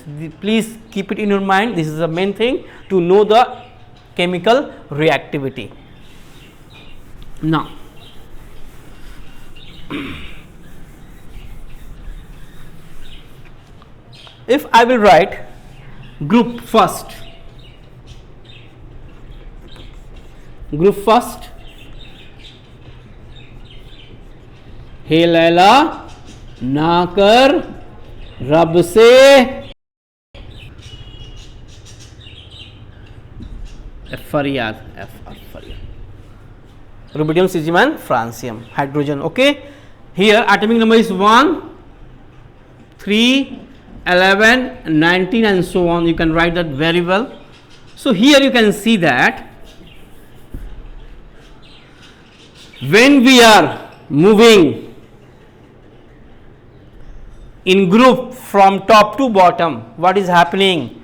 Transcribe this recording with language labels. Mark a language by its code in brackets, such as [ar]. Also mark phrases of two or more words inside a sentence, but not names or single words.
[en] Please keep it in your mind, this is the main thing to know the chemical reactivity. Now, if I will write group first, [hi] हे लैला ना कर रब से फरियाद, [en] rubidium, cesium and francium, hydrogen. Okay, here atomic number is 1, 3, 11, 19 and so on. You can write that very well. So here you can see that when we are moving in group from top to bottom, what is happening?